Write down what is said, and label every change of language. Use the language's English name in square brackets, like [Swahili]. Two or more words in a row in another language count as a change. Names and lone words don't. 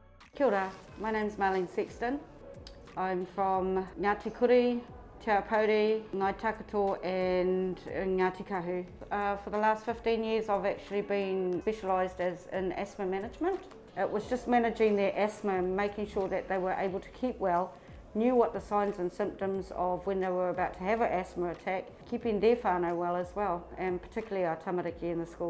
[Māori] Kia ora, [English] my name's Marlene Sexton. I'm from Ngāti Hine, Te Aupōuri, Ngāi Takato and Ngāti Kahu. For the last 15 years I've actually been specialised in asthma management. It was just managing their asthma and making sure that they were able to keep well, knew what the signs and symptoms of when they were about to have an asthma attack, keeping their whānau well as well, and particularly our tamariki in the schools.